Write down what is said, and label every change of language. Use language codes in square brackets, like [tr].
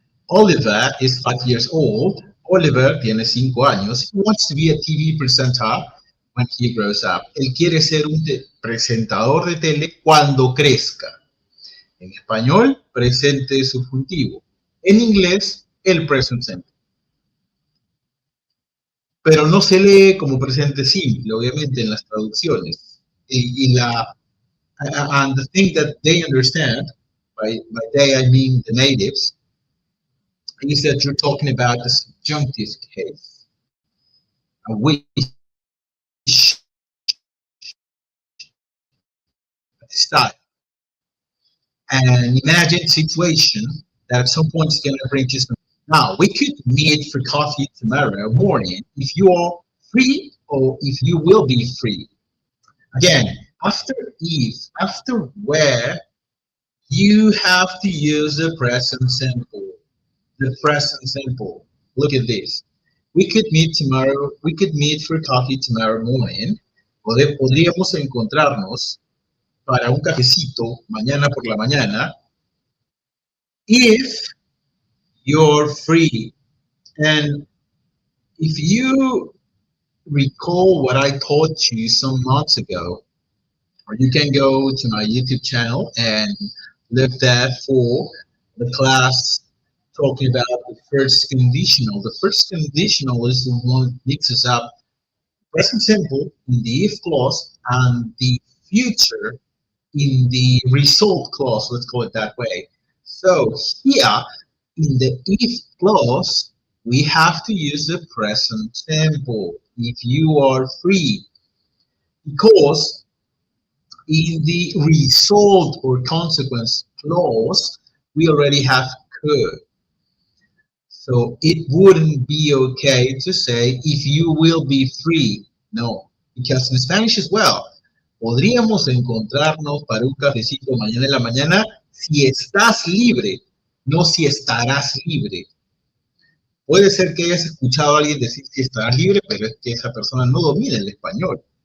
[en] Oliver is 5 years old. [es] Oliver tiene 5 años. [en] He wants to be a TV presenter when he grows up. [es] Él quiere ser un presentador de tele cuando crezca. En español, presente subjuntivo. En inglés, el present simple. Pero no se lee como presente simple, obviamente, en las traducciones. [en] And the thing that they understand, by they I mean the natives, is that you're talking about the subjunctive case. A wish, style. And imagine a situation that at some point is going to bring just. Now, we could meet for coffee tomorrow morning if you are free or if you will be free. Again, after if, after where, you have to use the present simple. The present simple. Look at this. We could meet tomorrow. We could meet for coffee tomorrow morning. [es] Podríamos encontrarnos para un cafecito mañana por la mañana [en] if you're free. And if you recall what I taught you some months ago, or you can go to my YouTube channel and look there for the class talking about the first conditional. The first conditional is the one that mixes up present simple in the if clause and the future in the result clause, let's call it that way. So here, in the if clause, we have to use the present simple, if you are free, because in the result or consequence clause, we already have could. So it wouldn't be okay to say, if you will be free. No, because in Spanish as well, [es] podríamos encontrarnos para un cafecito mañana en la mañana si estás libre, no si estarás libre. Puede ser que hayas escuchado a alguien decir si estarás libre, pero es que esa persona no domina el español.